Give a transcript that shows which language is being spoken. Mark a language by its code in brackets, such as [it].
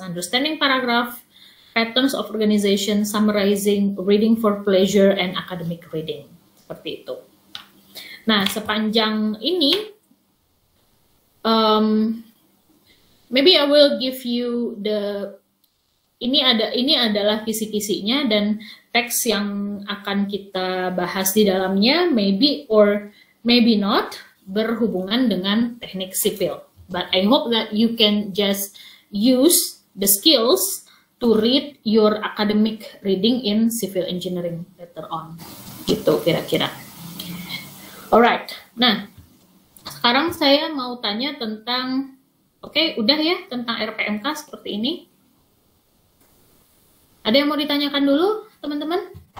[en] Understanding paragraph, patterns of organization, summarizing, reading for pleasure, and academic reading. [id] Seperti itu. Nah, sepanjang ini, [en] maybe I will give you [id] ini adalah kisi-kisinya dan teks yang akan kita bahas di dalamnya, [en] maybe or maybe not, [id] berhubungan dengan teknik sipil. [en] But I hope that you can just use the skills to read your academic reading in civil engineering later on. [id] Gitu kira-kira. Alright, nah sekarang saya mau tanya tentang, udah ya, tentang RPMK seperti ini. Ada yang mau ditanyakan dulu, teman-teman?